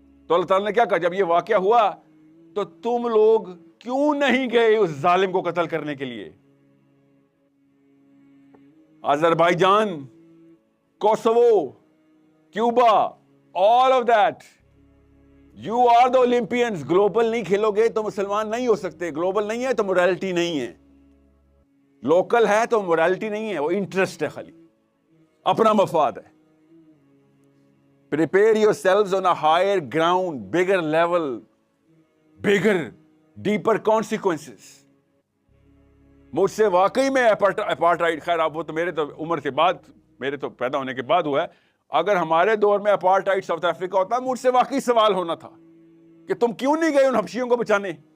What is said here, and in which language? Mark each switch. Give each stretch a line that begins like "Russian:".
Urdu: تو اللہ تعالیٰ نے کیا کہا جب یہ واقعہ ہوا تو تم لوگ کیوں نہیں گئے اس ظالم کو قتل کرنے کے لیے؟ Azerbaijan, Kosovo, Cuba,
English: all of that, you are the Olympians.
Urdu: Global نہیں کھیلو گے تو مسلمان نہیں ہو سکتے. گلوبل نہیں ہے تو morality نہیں ہے. لوکل ہے تو morality نہیں ہے، وہ انٹرسٹ ہے، خالی اپنا مفاد ہے.
English: Prepare yourselves on a higher ground, bigger level, bigger, deeper consequences.
Urdu: مجھ سے واقعی میں اپارٹائڈ، خیر اب وہ تو میرے تو عمر کے بعد، میرے تو پیدا ہونے کے بعد ہوا ہے. اگر ہمارے دور میں اپارٹائڈ ساؤتھ افریقہ ہوتا، مجھ سے واقعی سوال ہونا تھا کہ تم کیوں نہیں گئے ان حبشیوں کو بچانے.